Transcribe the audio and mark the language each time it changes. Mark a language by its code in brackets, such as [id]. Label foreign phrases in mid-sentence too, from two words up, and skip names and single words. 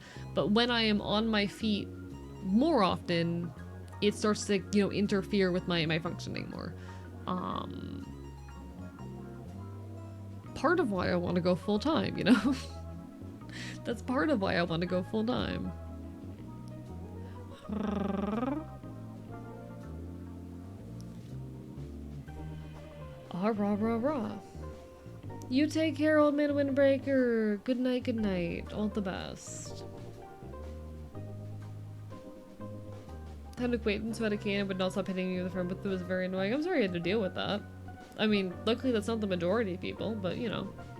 [en] But when I am on my feet more often, it starts to, you know, interfere with my functioning more. Part of why I want to go full time, you know? That's part of why I want to go full time. Ah, rah, rah, rah. You take care, old man Windbreaker. Good night, good night. All the best. Had an acquaintance who had a cane and would not stop hitting me with a phone, but it was very annoying. I'm sorry you had to deal with that. I mean, luckily that's not the majority of people, but you know.